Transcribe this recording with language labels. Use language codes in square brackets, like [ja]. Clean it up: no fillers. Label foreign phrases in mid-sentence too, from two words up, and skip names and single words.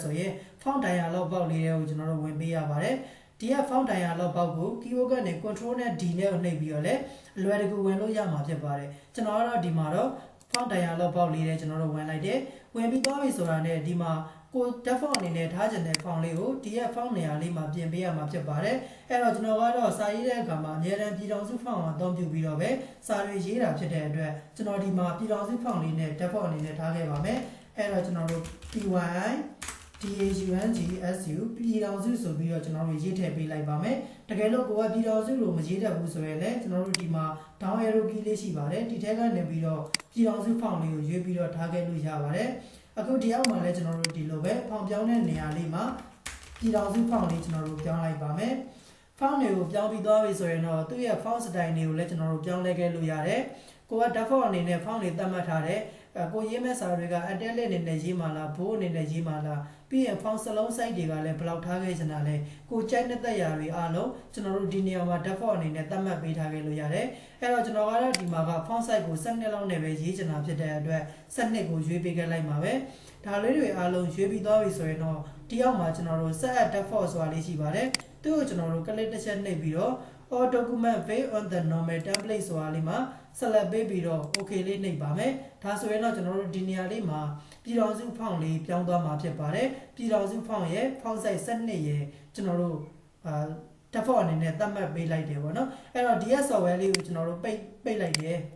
[my] ဆိုရင် [en] font dialog box [my] လေးကိုကျွန်တော်တို့ဝင်ပေးရပါတယ်ဒီက [en] font dialog box [my] ကို keyword ကနေ control နဲ့ D နဲ့နှိပ်ပြီးတော့လည်းအလွယ်တကူဝင်လို့ရမှာဖြစ်ပါတယ်ကျွန်တော်ကတော့ဒီမှာတော့ [en] font dialog box [my] လေးနဲ့ကျွန်တော်တို့ဝင်လိုက်တယ်ဝင်ပြီးသွားပြီဆိုတာနဲ့ဒီမှာကို default အနေနဲ့ထားချင်တဲ့ font လေးကိုဒီရဲ့ font နေရာလေးမှာပြင်ပေးရမှာဖြစ်ပါတယ်အဲ့တော့ကျွန်တော်ကတော့စာရေးတဲ့အခါမှာအများအားပြည်တော်စု font ကိုအသုံးပြုပြီးတော့ပဲစာတွေရေးတာဖြစ်တဲ့အတွက်ကျွန်တော်ဒီမှာပြည်တော်စု font လေးနဲ့ default အနေနဲ့ထားခဲ့ပါမယ်အဲ့တော့ကျွန်တော်တို့ PY DAUNGSU ပြည်တော်စုဆိုပြီးတော့ကျွန်တော်တို့ရေးထည့်ပေးလိုက်ပါမယ်တကယ်လို့ကိုကပြည်တော်စုလို့မရေးတတ်ဘူးဆိုရင်လည်းကျွန်တော်တို့ဒီမှာ [en] down arrow key [my] လေးရှိပါတယ်ဒီထဲကနေပြီးတော့ပြည်တော်စု font လေးကိုရွေးပြီးတော့ထားခဲ့လို့ရပါတယ်အခုဒီအောက်မှာလည်းကျွန်တော်တို့ဒီလိုပဲ font ပြောင်းတဲ့နေရာလေးမှာပြည်တော်စု font လေးကျွန်တော်တို့ပြောင်းလိုက်ပါမယ် font တွေကိုပြောင်းပြီးသွားပြီဆိုရင်တော့သူ့ရဲ့ [en] font style [my] တွေကိုလည်းကျွန်တော်တို့ပြောင်းလဲခဲ့လို့ရတယ်ကိုက default အနေနဲ့ font တွေသတ်မှတ်ထားတဲ့ကိုရေးမဲ့စာတွေက italic အနေနဲ့ရေးမှာလား bold အနေနဲ့ရေးမှာလားပြီးရင် font စလုံး size တွေကလည်းဘယ်လောက်ထားခဲ့ချင်တာလဲကိုကြိုက်တဲ့သက်ရာတွေအားလုံးကျွန်တော်တို့ဒီနေရာမှာ default အနေနဲ့သတ်မှတ်ပေးထားခဲ့လို့ရတယ်အဲ့တော့ကျွန်တော်ကတော့ဒီ မှာက [en] font size [my] ကို12လောက်နဲ့ပဲရေးချင်တာဖြစ်တဲ့အတွက်12ကိုရွေးပေးခဲ့လိုက်ပါပဲဒါလေးတွေအားလုံးရွေးပြီးသွားပြီဆိုရင် တော့ဒီအောက်မှာကျွန်တော်တို့ [en] set at default [my] ဆိုတာလေးရှိပါတယ်သူ့ကိုကျွန်တော်တို့ click တစ်ချက်နှိပ်ပြီးတော့ [en] all document based on the normal template [my] ဆိုတာလေးမှာ select ပေးပြီးတော့ okay လေးနှိပ်ပါမယ်ဒါဆိုရင်တော့ကျွန်တော်တို့ဒီနေရာလေးမှာပြည်တော်စု font လေးပြောင်းသွားမှာဖြစ်ပါတယ်ပြည်တော်စု font ရဲ့ [en] font size [my] 12ရဲ့ကျွန်တော်တို့default အနေနဲ့သတ်မှတ်ပေးလိုက်တယ်ပေါ့နော်အဲ့တော့ [en] DS software [my] လေးကိုကျွန်တော်တို့ပိတ်လိုက်တယ်